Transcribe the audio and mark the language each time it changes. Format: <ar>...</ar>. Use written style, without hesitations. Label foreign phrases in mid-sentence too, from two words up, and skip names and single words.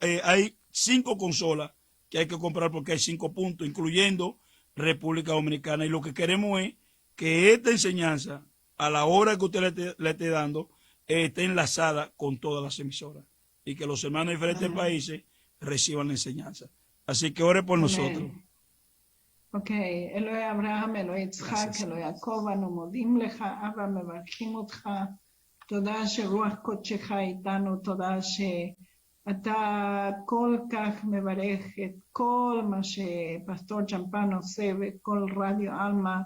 <es>Hay 5 consolas que hay que comprar porque hay 5 puntos, incluyendo República Dominicana. Y lo que queremos es que esta enseñanza, a la hora que usted le esté dando, esté enlazada con todas las emisoras y que los hermanos de diferentes países reciban la enseñanza. Así que ore por nosotros.</es> <he>Ok, אלוהי אברהם, אלוהי יצחק, אלוהי יעקב, אנו מודים לך, אבא, מברכים אותך. תודה שרוח קודשך איתנו, תודה שאתה כל כך מברך את כל מה שפסטור צ'מפן עושה וכל רדיו אלמה.</he>